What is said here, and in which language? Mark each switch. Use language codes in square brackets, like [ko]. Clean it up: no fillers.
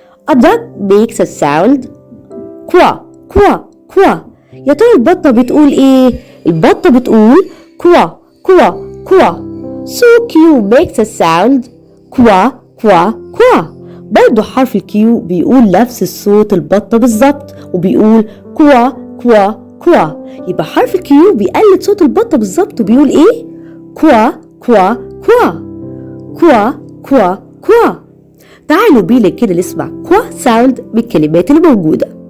[en] A dog makes a sound كوا كوا كوا. [ar] يا ترى البطة بتقول إيه؟ البطة بتقول كوا كوا كوا. [en] So Q makes a sound كوا كوا كوا. [ar] برضو حرف ال Q بيقول نفس الصوت البطة بالظبط وبيقول كوا كوا كوا. يبقى حرف ال Q بيقلد صوت البطة بالظبط وبيقول إيه؟ كوا كوا كوا كوا كوا كوا. تعالوا بينا كده نسمع كوا ساوند من الكلمات اللي موجودة.